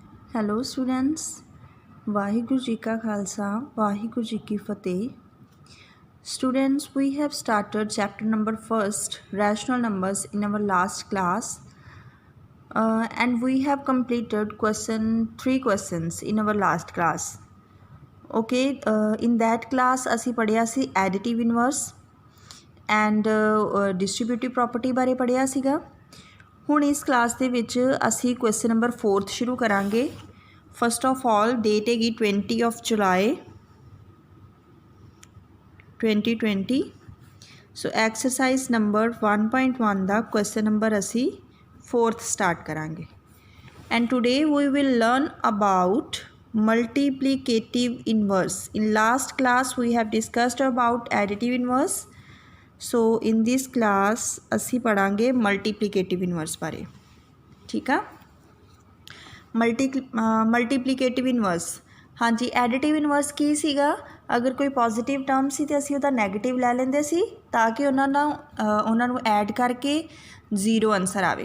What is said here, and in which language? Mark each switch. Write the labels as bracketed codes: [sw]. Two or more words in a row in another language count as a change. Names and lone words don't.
[en] Hello students, [pa] ਵਾਹਿਗੁਰੂ ਜੀ ਕਾ ਖਾਲਸਾ ਵਾਹਿਗੁਰੂ ਜੀ ਕੀ ਫਤਿਹ. [en] Students, we have started chapter number 1st, rational numbers, in our last class, and we have completed three questions in our last class. Okay, in that class [pa] ਅਸੀਂ ਪੜ੍ਹਿਆ ਸੀ [en] additive inverse and distributive property [pa] ਬਾਰੇ ਪੜ੍ਹਿਆ ਸੀਗਾ. ਹੁਣ ਇਸ ਕਲਾਸ ਦੇ ਵਿੱਚ ਅਸੀਂ [en] question number [pa] 4th ਸ਼ੁਰੂ ਕਰਾਂਗੇ. [en] first of all date ਹੈਗੀ 20 of July 2020. [pa] ਸੋ [en] exercise number [pa] 1.1 ਦਾ [en] question number [pa] ਅਸੀਂ 4th ਸਟਾਰਟ ਕਰਾਂਗੇ. [en] and today we will learn about multiplicative inverse. In last class we have discussed about additive inverse. So in this class [pa] ਅਸੀਂ ਪੜਾਂਗੇ [en] multiplicative inverse ਬਾਰੇ. [pa] ਠੀਕ ਆ. [en] multiplicative inverse, [pa] ਹਾਂਜੀ [en] additive inverse [pa] ਕੀ ਸੀਗਾ? ਅਗਰ ਕੋਈ [en] positive term [pa] ਸੀ ਤਾਂ ਅਸੀਂ ਉਹਦਾ ਨੈਗੇਟਿਵ ਲੈ ਲੈਂਦੇ ਸੀ ਤਾਂ ਕਿ ਉਹਨਾਂ ਨੂੰ ਐਡ ਕਰਕੇ [en] zero answer [pa] ਆਵੇ.